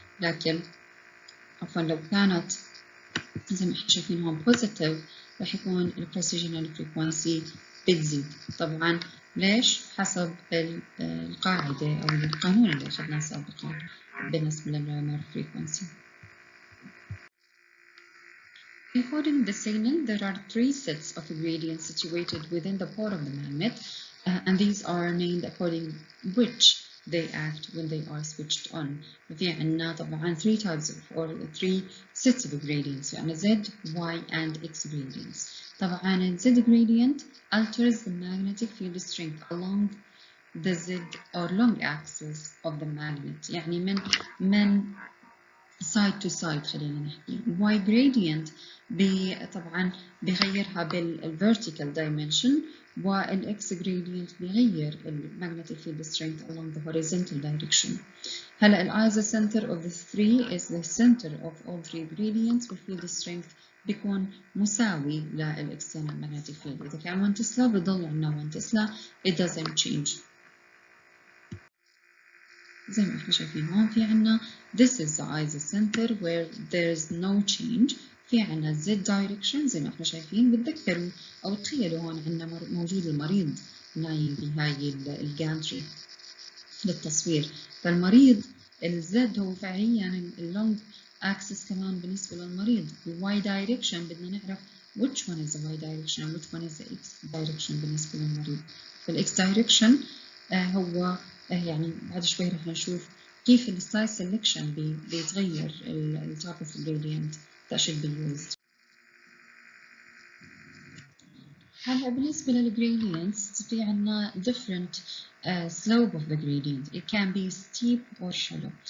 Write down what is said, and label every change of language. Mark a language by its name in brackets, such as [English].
[Arabic] لكن عفوا لو كانت زي ما احنا شايفين هون بوزيتيف رح يكون البريسيجنال فريكونسي بتزيد. طبعا ليش؟ حسب القاعدة أو القانون اللي أخذناه سابقا بالنسبة للرامر فريكونسي. [English] Encoding the signal, there are 3 sets of gradients situated within the pore of the magnet, and these are named according which they act when they are switched on. [Arabic] ففي عنا طبعا [English] 3 types of or 3 sets of gradients. [Arabic] يعني [English] Z, Y and X gradients. [Arabic] طبعا [English] Z gradient alters the magnetic field strength along the Z or long axis of the magnet. [Arabic] يعني من [English] side to side [Arabic] خلينا نحكي. [English] Y gradient [Arabic] طبعا بيغيرها [English] بالvertical dimension، والX gradient بيغير magnetic field strength along the horizontal direction. [Arabic] هلا [English] ال center of the three is the center of all three gradients، والfield strength [Arabic] بيكون مساوي [English] للexternal magnetic field. [Arabic] إذا كان 1 تسلا بضل عندنا 1 تسلا، [English] it doesn't change. [Arabic] زي ما احنا شايفين هون في عنا [English] this is the isocenter where there is no change. [Arabic] في عنا z direction زي ما احنا شايفين. بتذكروا او تخيلوا هون عنا موجود المريض نايم بهاي الجانتري للتصوير. فالمريض الزد هو فعليا اللونج اكسس كمان بالنسبه للمريض. الواي دايركشن بدنا نعرف [English] which one is the y direction and which one is the x direction [Arabic] بالنسبه للمريض. فالاكس دايركشن هو يعني بعد شوي رح نشوف كيف السلايس سيلكشن بيتغير التايب اوف [English] gradient that should be used. [Arabic] هلا بالنسبة للgradients في عنا [English] different slope of the gradient. It can be steep or shallow.